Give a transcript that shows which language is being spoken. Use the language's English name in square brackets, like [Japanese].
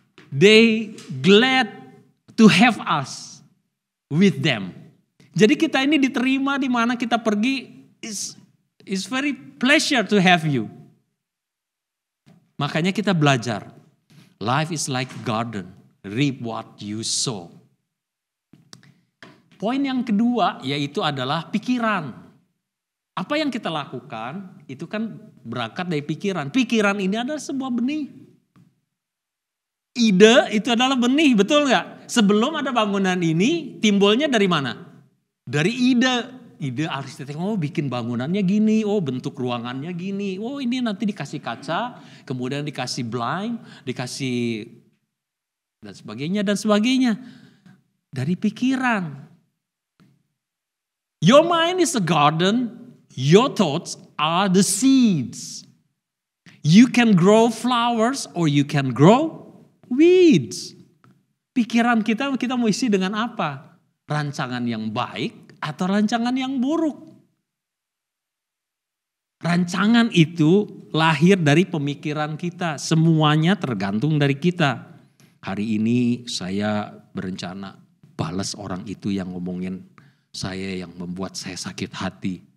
[English] They glad to have us with them. [Indonesian] Jadi kita ini diterima di mana kita pergi, [English] is very pleasure to have you. [Indonesian] Makanya kita belajar. [English] Life is like a garden, reap what you sow. [Indonesian] Poin yang kedua yaitu adalah pikiran. Apa yang kita lakukan itu kan berangkat dari pikiran. Pikiran ini adalah sebuah benih. Ide itu adalah benih, betul nggak? Sebelum ada bangunan ini timbulnya dari mana? Dari ide arsitek, oh bikin bangunannya gini, oh bentuk ruangannya gini, oh ini nanti dikasih kaca, kemudian dikasih blind, dikasih dan sebagainya dan sebagainya. Dari pikiran. [English] Your mind is a garden, your thoughts are the seeds. You can grow flowers or you can grow weeds. [Indonesian] Pikiran kita mau isi dengan apa? Rancangan yang baik atau rancangan yang buruk. Rancangan itu lahir dari pemikiran kita. Semuanya tergantung dari kita. Hari ini saya berencana balas orang itu yang ngomongin saya, yang membuat saya sakit hati.